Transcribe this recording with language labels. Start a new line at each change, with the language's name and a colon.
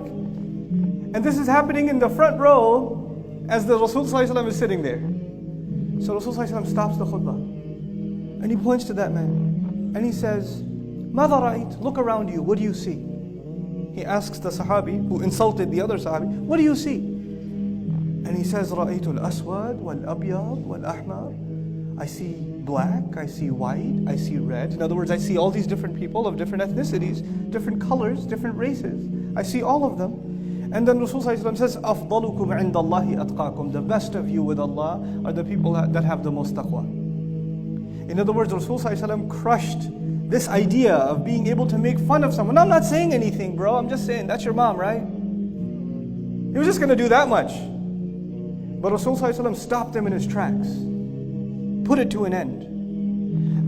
English: And this is happening in the front row as the Rasul ﷺ is sitting there. So Rasul ﷺ stops the khutbah. And he points to that man. And he says,
Arabic: ماذا رأيت?
English: Look around you. What do you see? He asks the Sahabi who insulted the other Sahabi, what do you see?
Arabic: And he says, رأيت الأسود والأبيض والأحمر.
English: I see black, I see white, I see red. In other words, I see all these different people of different ethnicities, different colors, different races. I see all of them.
Arabic: And then Rasul ﷺ says, أَفْضَلُكُمْ عِنْدَ اللَّهِ أَتْقَاكُمْ.
English: The best of you with Allah are the people that have the most taqwa. In other words, Rasul ﷺ crushed this idea of being able to make fun of someone. I'm not saying anything, bro. I'm just saying, that's your mom, right? He was just going to do that much. But Rasul ﷺ stopped him in his tracks. Put it to an end.